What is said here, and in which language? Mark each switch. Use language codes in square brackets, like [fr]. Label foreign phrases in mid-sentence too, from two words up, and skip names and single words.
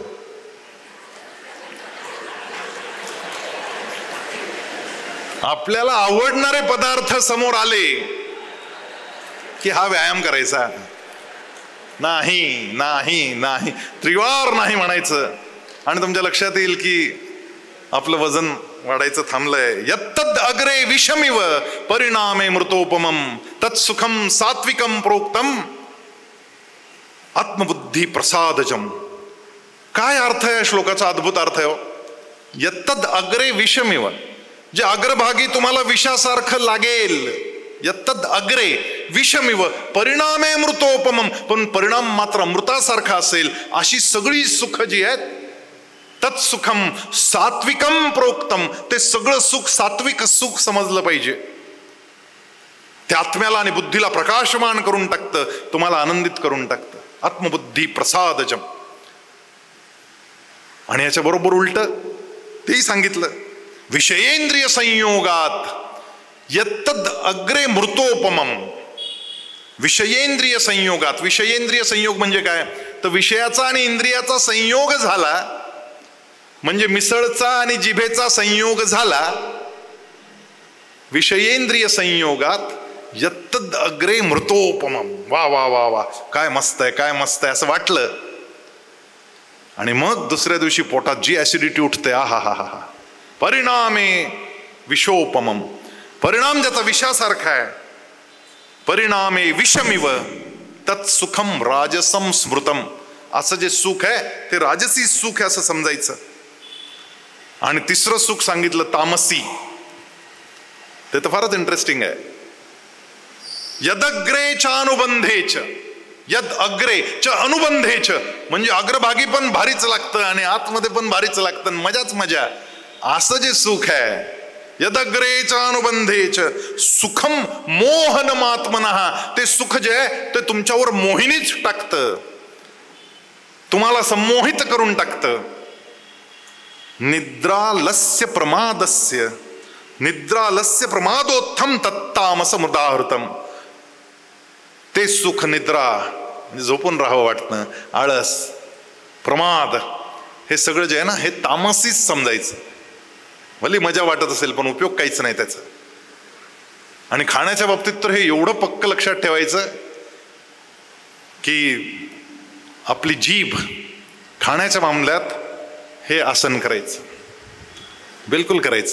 [mr] आपल्याला आवडणारे पदार्थ समोर आले की हा व्यायाम करायचा. नाही नाही नाही, त्रिवार नाही म्हणायचं. आणि तुमच्या लक्षात येईल की आपलं वजन वाढायचं थांबलंय. [sa] यत्तद अग्रे विषमिव परिणामे मृतोपमम तत्सुखम सात्विकम प्रोक्तम. आत्मबुद्धी प्रसादजम. [mr] काय अर्थ आहे या श्लोकाचा? अद्भुत अर्थ आहे. [sa] यत्तद अग्रे विषमिव, [mr] जे अग्रभागी तुम्हाला विषासारखं लागेल, [sa] यत्तद अग्रे विषमिव परिणामे मृतोपमम, [mr] पण परिणाम मात्र अमृतासारखा असेल, अशी सगळी सुख जी आहेत, [sa] तत्सुखम सात्विकम प्रोक्तम, [mr] ते सगळं सुख सात्विक सुख समजलं पाहिजे. ते आत्म्याला आणि बुद्धीला प्रकाशमान करून टाकतं, तुम्हाला आनंदित करून टाकतं. [sa] आत्मबुद्धी प्रसादजम. [mr] आणि याच्या बरोबर उलट तेही सांगितलं, [sa] विषयेंद्रिय संयोगात यत्तद अग्रे मृतोपमम. विषयेंद्रिय संयोगात, [mr] विषयेंद्रिय संयोग म्हणजे काय? तर विषयाचा आणि इंद्रियाचा संयोग झाला म्हणजे मिसळचा आणि जिभेचा संयोग झाला. [sa] विषयेंद्रिय संयोगात यत्तद अग्रे मृतोपमम. वा वा वा वा, [mr] काय मस्त आहे, काय मस्त आहे असं वाटलं. आणि मग दुसऱ्या दिवशी पोटात जी ऍसिडिटी उठते, आहा हा हा हा, [sa] परिणामे विषोपमम. [mr] परिणाम ज्याचा विषासारखा आहे. [sa] परिणामे विषमिव तत्सुखम राजसम स्मृतम. [mr] असं जे सुख आहे ते राजसी सुख आहे असं समजायचं. आणि तिसरं सुख सांगितलं तामसी. ते तर फारच इंटरेस्टिंग आहे. [sa] यदग्रे च अनुबंधेच, यद अग्रे च अनुबंधेच, [mr] म्हणजे अग्रभागी पण भारीच लागतं आणि आतमध्ये पण भारीच लागतं, मजाच मजा. असं जे सुख आहे, [sa] यदग्रे च अनुबंधेच सुखम मोहनमात्मनः, [mr] ते सुख जे आहे ते तुमच्यावर मोहिनीच टाकतं, तुम्हाला संमोहित करून टाकतं. [sa] निद्रालस्य प्रमादस्य, निद्रालस्य प्रमादोत्थम तत्तामस मृदाहृतम. [mr] ते सुख निद्रा म्हणजे झोपून राहावं वाटणं, आळस, प्रमाद, हे सगळं जे आहे ना हे तामसीच समजायचं. भली मजा वाटत असेल पण उपयोग काहीच नाही त्याचा. आणि खाण्याच्या बाबतीत तर हे एवढं पक्क लक्षात ठेवायचं की आपली जीभ खाण्याच्या मामल्यात हे आसन करायचं, बिलकुल करायचं.